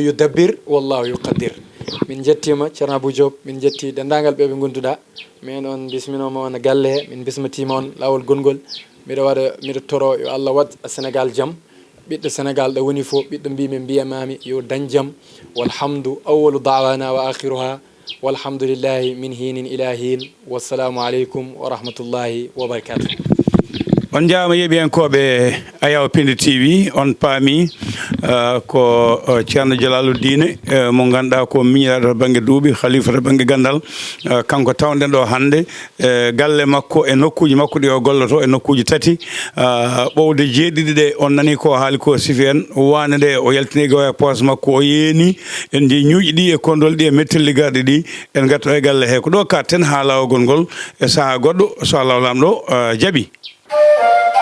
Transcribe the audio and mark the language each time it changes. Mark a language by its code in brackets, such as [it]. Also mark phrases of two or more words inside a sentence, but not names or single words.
[ar] يدبر والله يقدر [ff] min jettima ceerno Abou Diop min jetti dendagal ɓe gonduɗa min on bisminoma on galle he min bismatima on lawol gongol miɗo toro yo Allah wat Sénégal jaam ɓiɗɗo Sénégal ɗo woni fof ɓiɗɗo mbimi mbiyamami yo dañ jaam [ar] والحمد أوله دوانه وآخره والحمد لله من حين إلى حين والسلام عليكم ورحمة الله وبركاته [ff] on jaama yeeɓiyankoɓe Ayaw Pindi TV on paami ko ceerno Djalaluddine mo ganduɗa ko miñiraɗo to banggue duuɓi khalifa to banggue gandal kanko tawɗen ɗo hande galle makko e nokkuji makko ɗi o golloto e nokkuji tati ɓowde jeeɗiɗi ɗe on nani ko haali ko sifi en wande nde o yaltini go e poos makko o yeeni en ndi ñuuƴi ɗi e kondol ɗi e mettelli garɗe ɗi en gatto e galle he ko ɗo katten ha lawol ngol e saaha goɗɗo so Allah lamɗo jaaɓi